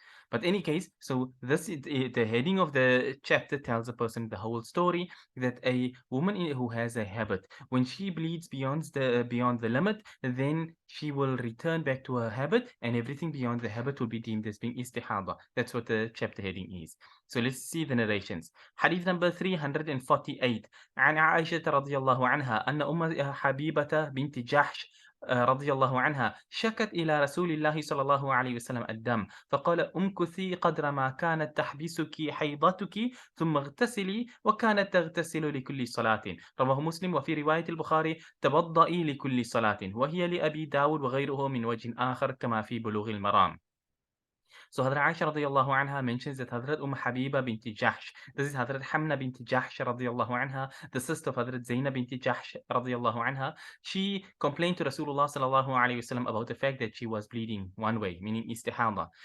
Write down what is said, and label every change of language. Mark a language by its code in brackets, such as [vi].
[en] But any case, so this is the heading of the chapter tells a person the whole story that a woman who has a habit, when she bleeds beyond the limit, then she will return back to her habit, and everything beyond the habit will be deemed as being istihada. That's what the chapter heading is. So let's see the narrations. Hadith number 348. [ar] عن عائشة رضي الله عنها أن أم حبيبة بنت جحش رضي الله عنها شكت إلى رسول الله صلى الله عليه وسلم الدم فقال امكثي قدر ما كانت تحبسك حيضتك ثم اغتسلي وكانت تغتسل لكل صلاة. رواه مسلم. وفي رواية البخاري توضئي لكل صلاة، وهي لأبي داود وغيره من وجه آخر كما في بلوغ المرام. [en] So Hadrat Aisha radiallahu anha mentions that Hadrat Habiba binti Jahsh, this is Hadrat Hamna binti Jahsh radiallahu anha, the sister of Hadrat Zainab binti Jahsh radiallahu anha, she complained to Rasulullah sallallahu alayhi wasallam about the fact that she was bleeding one way, meaning istihada.